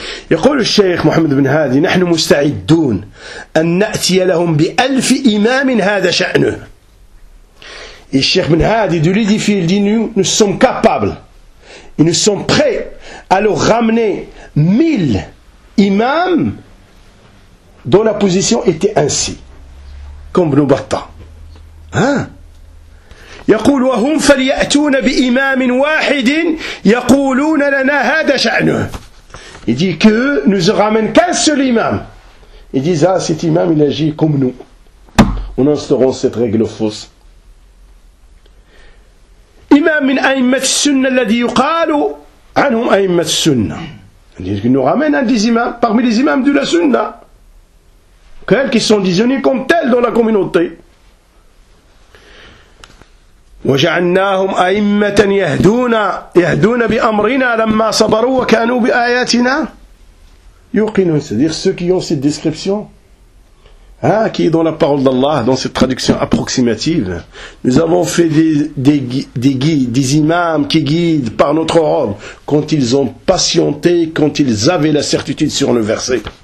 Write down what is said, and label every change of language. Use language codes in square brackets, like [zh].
[ar] يقول الشيخ محمد بن هادي نحن مستعدون أن نأتي لهم بألف إمام هذا شأنه الشيخ بن هادي [fr] de lui dire nous sommes capables et nous sommes prêts à leur ramener 1000 imams dont la position était ainsi comme Ibn Battah [ar] يقول وهم فليأتون بإمام واحد يقولون لنا هذا شأنه. [fr] Il dit que nous ramène qu'un seul imam. Ils disent ah cet imam il agit comme nous. On instaurant cette règle fausse. [ar] إمام من أئمة السنة الذي يقال عنهم أئمة السنة. [fr] Il dit que nous ramène un des imams parmi les imams de la Sunna. Quels qui sont désignés comme tels dans la communauté. [ar] وجعلناهم أئمة يهدون بأمرنا لما صبروا وكانوا بآياتنا يوقنون [fr] c'est-à-dire ceux qui ont cette description qui est dans la parole d'Allah dans cette traduction approximative nous avons fait des guides des imams qui guident par notre ordre quand ils ont patienté quand ils avaient la certitude sur le verset